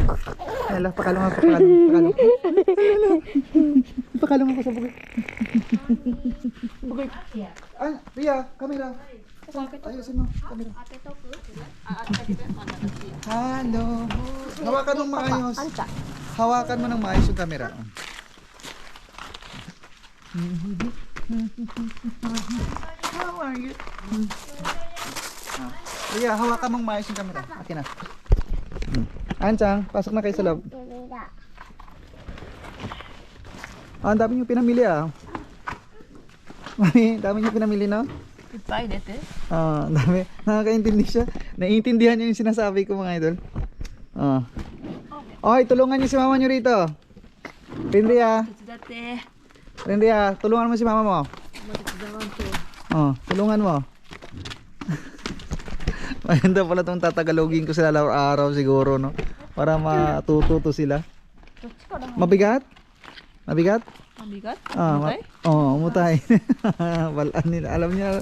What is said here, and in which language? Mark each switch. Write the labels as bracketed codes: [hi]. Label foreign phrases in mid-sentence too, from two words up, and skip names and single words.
[tl] Hala, pakalong ako. Pakalong ako sa bukid. Ria, camera. Ayusin mo, camera. Hello. Hawakan mo maayos. Hawakan mo ng maayos yung camera. [en] How are you? [tl] Ria, hawakan mong maayos yung camera. Akin na. Anchang, pasok na kayo sa loob. Ang dami nyo pinamili Mami, dami nyo pinamili no? Goodbye, dete. Ang dami. Nakakaintindi siya. Naiintindihan niyo yung sinasabi ko mga idol. Okay, tulungan niyo si mama nyo rito. Rinria. Dete. Rinria, tulungan mo si mama mo. Tulungan mo. Maganda pala itong tatagalogin ko sila araw-araw siguro, no? Para matututo sila. Mabigat? Mabigat? Mabigat? Umutay? Umutay. Balaan nila. Alam niya.